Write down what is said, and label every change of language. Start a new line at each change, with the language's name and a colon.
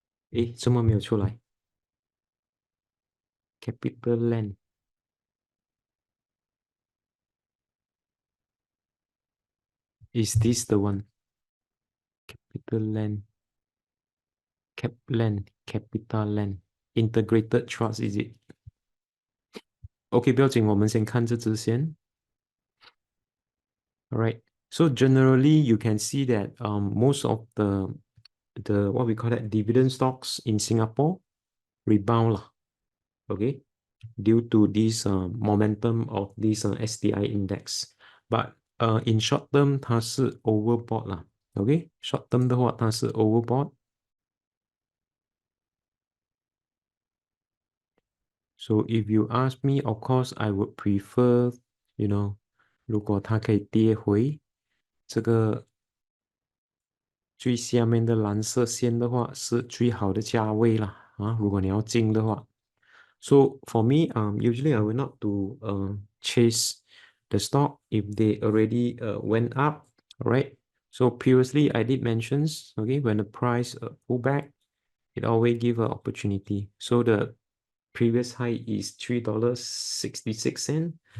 Chinese: 诶，怎么没有出来？
English: Capitaland is this the one? Capitaland, Capitaland Integrated Trust is it?
Chinese: OK，不要紧，我们先看这支先。
English: Alright. So generally, you can see that most of the what we call that dividend stocks in Singapore rebound lah. Okay, due to this momentum of this STI index. But in short term, 它是 overbought 啦。 Okay, short term 的话，它是 overbought. So if you ask me, of course, I would prefer, you know,
Chinese: 如果它可以跌回这个最下面的蓝色线的话，是最好的价位啦。啊，如果你要进的话。
English: So for me, usually I will not to chase the stock if they already went up, right? So previously I did mentions, okay, when the price pull back, it always give an opportunity. So the previous high is $3.66.